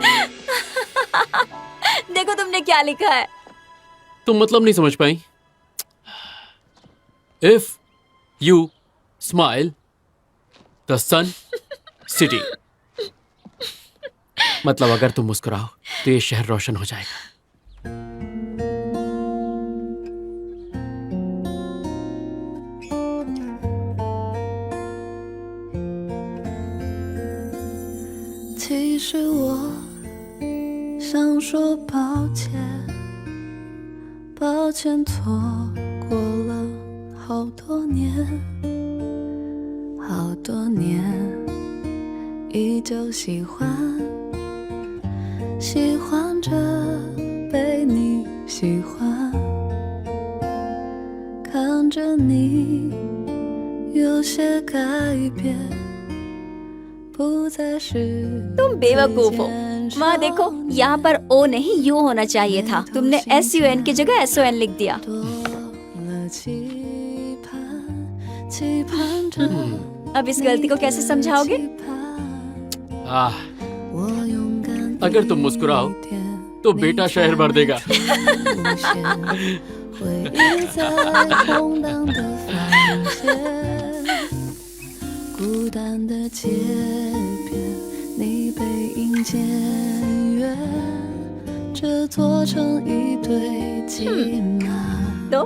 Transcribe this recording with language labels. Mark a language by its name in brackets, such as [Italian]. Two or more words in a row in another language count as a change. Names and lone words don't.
[Hindi] देखो तुमने क्या लिखा है। तुम मतलब नहीं समझ पाई। [English] if you smile the sun city, [Hindi] मतलब अगर तुम मुस्कुराओ तो ये शहर रोशन हो जाएगा। [Chinese] 其实我想说抱歉，抱歉错过了好多年，好多年，依旧喜欢，喜欢着被你喜欢，看着你有些改变。 [Hindi] तुम बेवकूफ हो। वहाँ देखो, यहाँ पर ओ नहीं यू होना चाहिए था। तुमने SUN की जगह SON लिख दिया। अब इस गलती को कैसे समझाओगे? अगर तुम मुस्कुराओ तो बेटा शहर भर देगा। [Chinese] 回忆在空荡的房间，孤单的街边，你背影渐远，这座城一堆骑马都